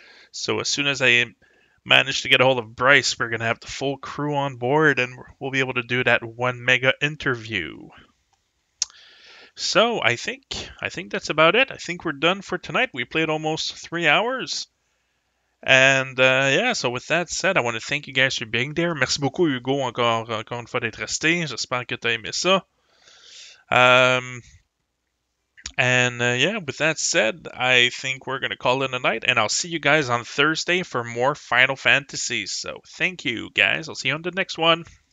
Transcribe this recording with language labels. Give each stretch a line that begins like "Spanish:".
English: So as soon as I manage to get a hold of Bryce, we're gonna have the full crew on board, and we'll be able to do that one mega interview. So I think that's about it. I think we're done for tonight. We played almost 3 hours. And yeah, so with that said, I want to thank you guys for being there.
French: Merci beaucoup, Hugo, encore une fois d'être resté. J'espère que t'as aimé ça.
English: And yeah, with that said, I think we're going to call it a night. And I'll see you guys on Thursday for more Final Fantasies. So thank you, guys. I'll see you on the next one.